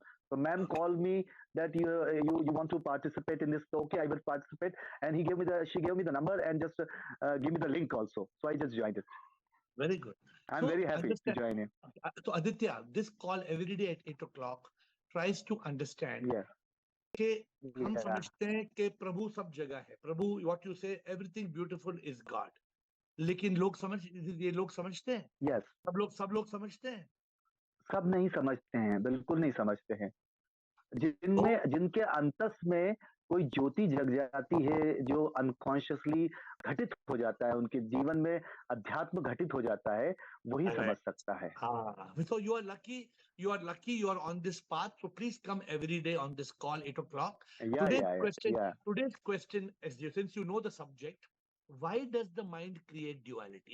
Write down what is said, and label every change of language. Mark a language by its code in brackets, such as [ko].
[en] So ma'am called me that you want to participate in this. So, okay, I will participate. And she gave me the number and just give me the link also. So I just joined it. Very good. I'm very happy to join in. So Aditya, this call every day at 8 o'clock tries to understand Yeah. [hi] कि हम समझते हैं कि प्रभु सब जगह है. [en] प्रभु, what you say, everything beautiful is God. [hi] लेकिन ये लोग समझते हैं? [en] Yes. [hi] सब लोग समझते हैं? सब नहीं समझते हैं, बिल्कुल नहीं समझते हैं. जिनके अंतस में कोई ज्योति जग जाती है, जो अनकॉन्शियसली घटित हो जाता है, उनके जीवन में अध्यात्म घटित हो जाता है, वही समझ सकता है. [en] So you are lucky you are on this path. So please come every day on this call 8 o'clock. Today's question is, since you know the subject, why does the mind create duality?